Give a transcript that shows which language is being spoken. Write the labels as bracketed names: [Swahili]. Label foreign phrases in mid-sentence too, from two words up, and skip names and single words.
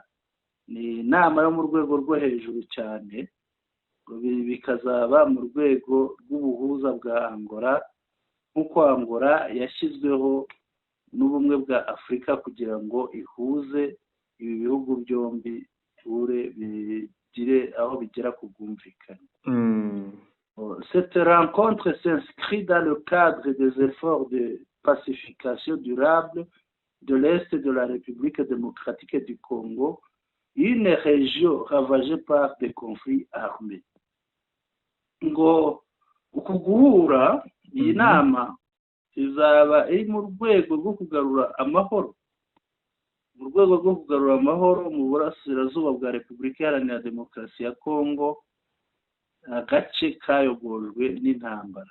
[Kinyarwanda] Ni inama yo mu rwego rwo hejuru cyane, bikazaba mu rwego rw'ubuhuza bwa Angola, nk'uko Angola yashyizweho n'ubumwe bwa Afurika kugira ngo ihuze ibi bihugu byombi bigire aho bigera ku bwumvikane. [French] Cette rencontre s'inscrit dans le cadre des efforts de pacification durable de l'Est de la République démocratique du Congo, une région ravagée par des conflits armés. [Kinyarwanda] Ngo uku guhura iyi nama izaba iri mu rwego rwo kugarura amahoro, mu rwego rwo kugarura amahoro mu burasirazuba bwa Repubulika Iharanira Demokarasi ya Kongo, agace kayogojwe n'intambara.